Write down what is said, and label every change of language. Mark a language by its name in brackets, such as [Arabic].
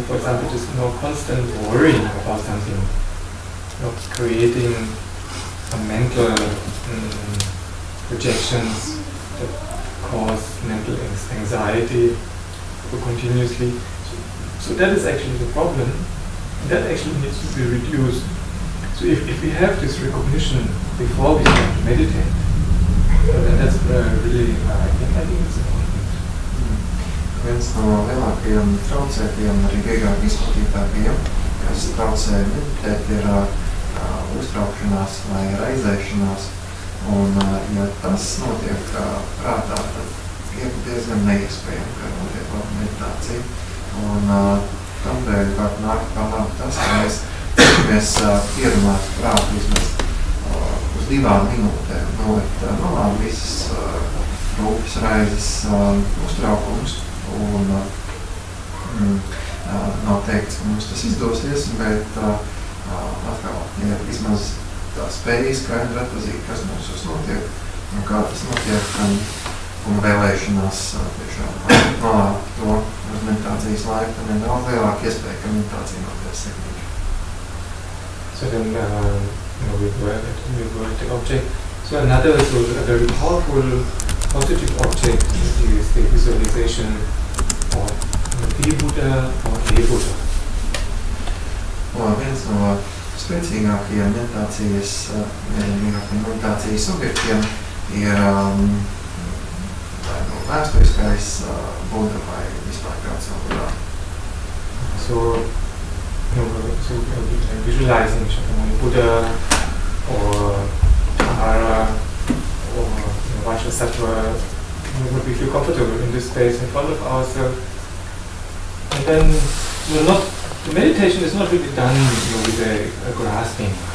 [English] For example, just constant worrying about something, creating a mental projections that cause mental anxiety continuously. So that is actually the problem. That actually needs to be reduced. So if we have this recognition before we start to meditate, then that's really, I think it's important. [Latvian] Viens no lielākajiem traucētiem, arī vieglāk izplatītākajiem, kas traucē meditēt, ir uztraukšanās vai raizēšanās. Un, ja tas notiek prātā, tad ir diezgan neiespējami, ka notiek laba meditācija. Un tamdēļ var nākt par labu tas, ka mēs pierunātu prātu vismaz uz 2 minūtēm, nolikt malā visas rūpes, raizes, uztraukumus. Un nav teikts, ka mums tas izdosies, bet atkal, ja vismaz tā spēja skaidri atpazīt, kas mūsos notiek un kā tas notiek, un vēlēšanās tiešām malā to uz meditācijas laiku, tad ir daudz lielāka iespēja, ka meditācija notiek sekmīgi. [English] So then we work the object. So another very powerful positive object is the visualization of the Buddha or a Buddha. [Latvian] Viens no spēcīgākajiem meditācijas objektiem ir vai no vēsturiskais Buddha vai vispār kāds no Buddha. [English] So visualizing Shakyamuni Buddha or Tahara or Vajrasattva, would we feel comfortable in this space in front of ourselves? And then the meditation is not really done with a grasping.